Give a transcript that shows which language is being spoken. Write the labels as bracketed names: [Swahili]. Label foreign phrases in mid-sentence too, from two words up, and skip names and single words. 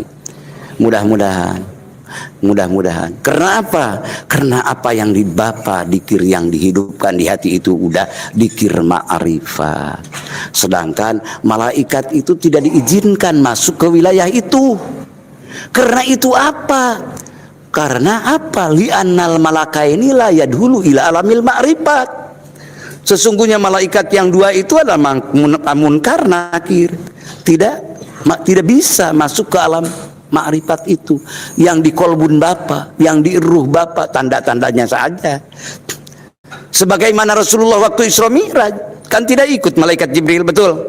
[Indonesian] Mudah-mudahan. Karena apa? Karena apa yang di Bapa, dikir yang dihidupkan di hati itu udah dikir ma'rifat. Sedangkan malaikat itu tidak diizinkan masuk ke wilayah itu. Karena itu apa? Karena apa? [Arabic] لأن الملكين لا يدخل إلى عالم المعرفة. [Indonesian] Sesungguhnya malaikat yang dua itu adalah munkar nakir. Tidak bisa masuk ke alam makrifat itu yang di kolbun Bapa, yang di ruh Bapa, tanda-tandanya saja. Sebagaimana Rasulullah waktu Isra Mi'raj kan tidak ikut malaikat Jibril, betul?